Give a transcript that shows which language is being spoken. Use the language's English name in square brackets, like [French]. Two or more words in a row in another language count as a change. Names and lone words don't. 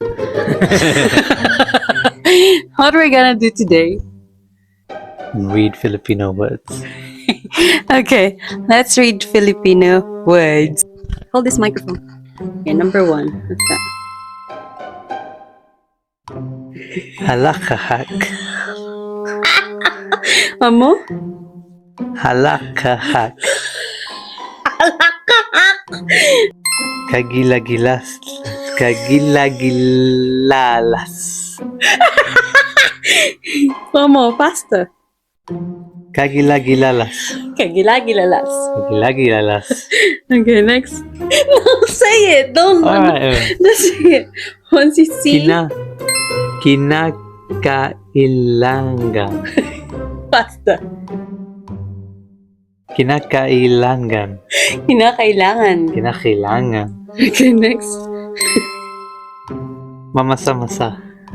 [English] What are we gonna do today? Read Filipino words. Okay, let's read Filipino words. Hold this microphone. Okay, number 1. What's that? [Filipino] Halakahak. [English] Amo? [Filipino] Halakahak. Kagilagilas. Kagilagilalas. [English] Amo, faster. [Filipino] Kagilagilalas. Kagilagilalas. Kagilagilalas. [English] Okay, next. No, say it. Don't. Alright. Just say it. Once you see. [Filipino] Kinakailangan. [English] Faster. [Filipino] Kinakailangan. Kinakailangan. Kinakailangan. [English] Okay, next. [Filipino] Mamasa-masa.